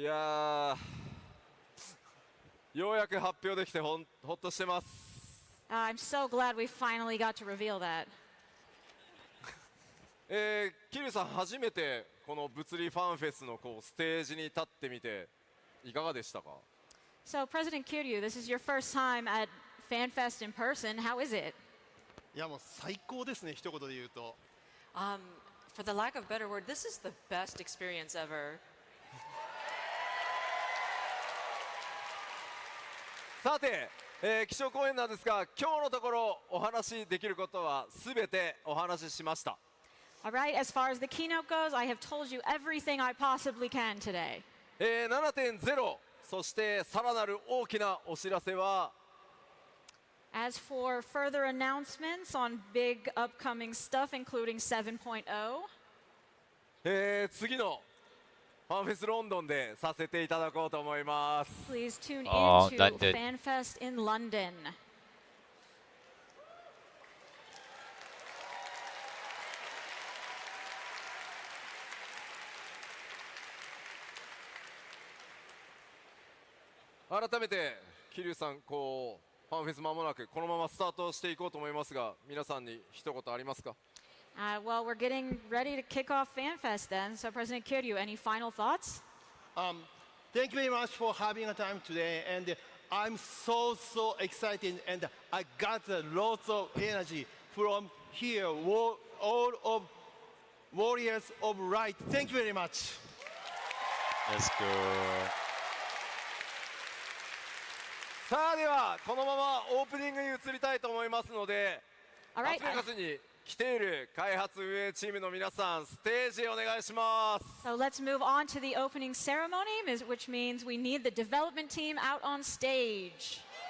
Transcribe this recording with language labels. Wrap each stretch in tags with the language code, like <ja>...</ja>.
<ja>いやー、ようやく発表できてほっとしてます。</ja> <en>I'm so glad we finally got to reveal that.</en> <ja>桐生さん、初めてこの物理ファンフェスのステージに立ってみていかがでしたか？</ja> <en>So, President Kiryu, this is your first time at FanFest in person. How is it?</en> <ja>いやもう最高ですね、一言で言うと。</ja> <en>For the lack of better word, this is the best experience ever.</en> <ja>さて、基調講演なんですが、今日のところお話しできることはすべてお話ししました。</ja> <en>All right, as far as the keynote goes, I have told you everything I possibly can today.</en> <ja>7.0、そしてさらなる大きなお知らせは、</ja> <en>As for further announcements on big upcoming stuff, including 7.0,</en> <ja>次のファンフェスロンドンでさせていただこうと思います。</ja> <en>please tune in Oh, to London. FanFest in London.</en> <ja>改めて桐生さん、ファンフェス間もなくこのままスタートしていこうと思いますが、皆さんに一言ありますか？</ja> <en>Well, we're getting ready to kick off FanFest then. So, President Kiryu, any final thoughts? Thank you very much for having a time today, and I'm so excited, and I got lots of energy from here, all of Warriors of Light. Thank you very much. Let's go.</en> <ja>さあではこのままオープニングに移りたいと思いますので、</ja> <en>All ラ right.</en> <ja>スベガスに来ている開発運営チームの皆さん、ステージへお願いします。</ja> <en>So let's move on to the opening ceremony, which means we need the development team out on stage.</en>